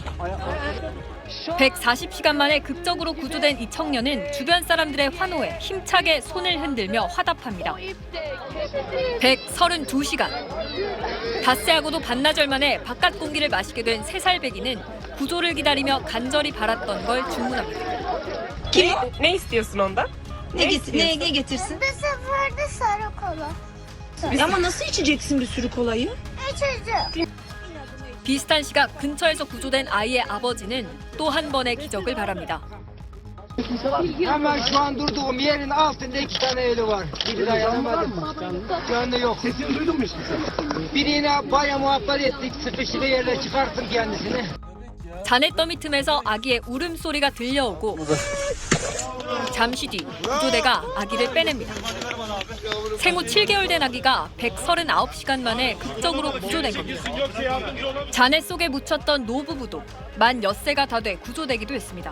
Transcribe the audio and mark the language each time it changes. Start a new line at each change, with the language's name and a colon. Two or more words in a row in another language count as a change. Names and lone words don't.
Korean: 140시간 만에 극적으로 구조된 이 청년은 주변 사람들의 환호에 힘차게 손을 흔들며 화답합니다. 132시간. 닷새하고도 반나절 만에 바깥 공기를 마시게 된 3살 배기는 구조를 기다리며 간절히 바랐던 걸 주문합니다.
Turkish: Ne istiyorsun ondan? Ne getirsin? Bu sefer de sarı kola. Ama nasıl içeceksin bir sürü kolayı? İçeceğim.
Korean: 비슷한 시각 근처에서 구조된 아이의 아버지는 또 한 번의 기적을 바랍니다.
Turkish: Hemen şu an durduğum yerin altında 2 tane ölü var. Biri dayanamadı. Şu anda yok. Sesini duydun mu işte? Birine baya muhabbet ettik. Sıkışık yerle çıkarttım kendisini.
Korean: 잔해더미 틈에서 아기의 울음소리가 들려오고 잠시 뒤 구조대가 아기를 빼냅니다. 생후 7개월 된 아기가 139시간 만에 극적으로 구조된 겁니다. 잔해 속에 묻혔던 노부부도 만 엿새가 다 돼 구조되기도 했습니다.